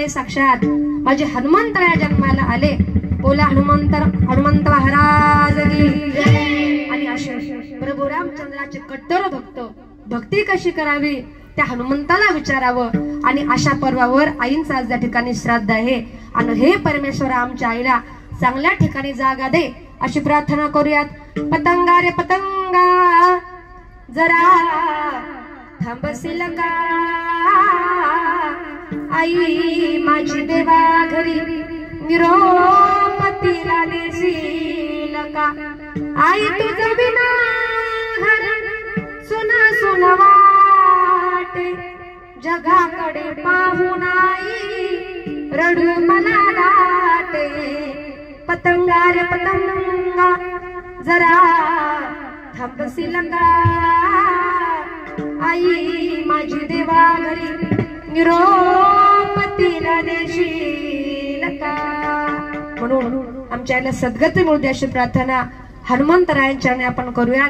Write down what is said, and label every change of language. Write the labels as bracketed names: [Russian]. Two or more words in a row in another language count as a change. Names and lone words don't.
[Marathi] साक्षात माझे हनुमंतराय जन्माला आले. बोला हनुमंत महाराज की जय. आणि असे प्रभू रामचंद्राचे कट्टर भक्त, भक्ती कशी करावी त्या हनुमंताला विचारावं. आणि अशा पर्वावर आईंचा आज त्या ठिकाणी श्राद्ध आहे. आणि हे परमेश्वर आमच्या आईला चांगल्या ठिकाणी जागा दे अशी प्रार्थना करूयात. पतंगा रे पतंगा जरा थांबशील का? आई माझी देवा घरी निरोप तिला देशील का? आई तुझं बिना घर सुना सुना वाटे, जगाकडे पाहून आई रडू मला दाटे. पतंगा रे पतंगा जरा थांबशील का? आई माझी देवा घरी निरोप तिला देशील का? म्हणून आमच्या आईला सद्गती मिळू दे अशी प्रार्थना हनुमंतरायांच्या आपण करूयात.